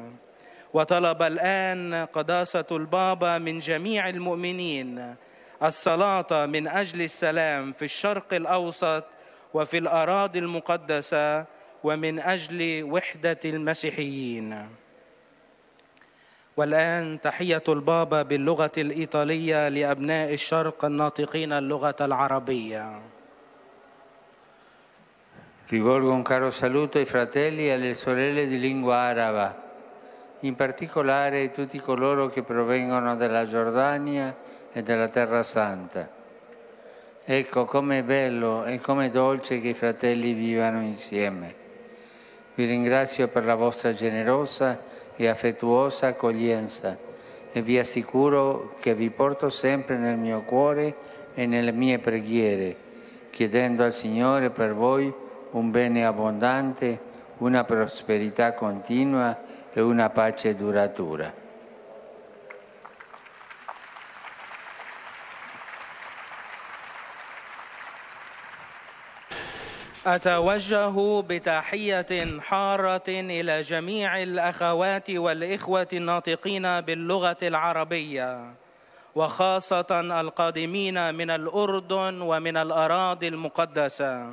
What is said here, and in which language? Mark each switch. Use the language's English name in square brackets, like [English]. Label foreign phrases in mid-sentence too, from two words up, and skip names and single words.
[Arabic] وطلب الآن قداسة البابا من جميع المؤمنين الصلاة من أجل السلام في الشرق الأوسط وفي الأراضي المقدسة ومن أجل وحدة المسيحيين. والآن تحية البابا باللغة الإيطالية لأبناء الشرق الناطقين اللغة العربية. [Italian] Rivolgo un caro saluto ai fratelli e alle sorelle di lingua araba, in particolare a tutti coloro che provengono dalla Giordania e dalla Terra Santa. Ecco com'è bello e com'è dolce che i fratelli vivano insieme. Vi ringrazio per la vostra generosa e affettuosa accoglienza e vi assicuro che vi porto sempre nel mio cuore e nelle mie preghiere, chiedendo al Signore per voi un bene abbondante, una prosperità continua e una pace duratura. [Arabic] أتوجه بتحية حارة إلى جميع الأخوات والإخوة الناطقين باللغة العربية، وخاصة القادمين من الأردن ومن الأراضي المقدسة.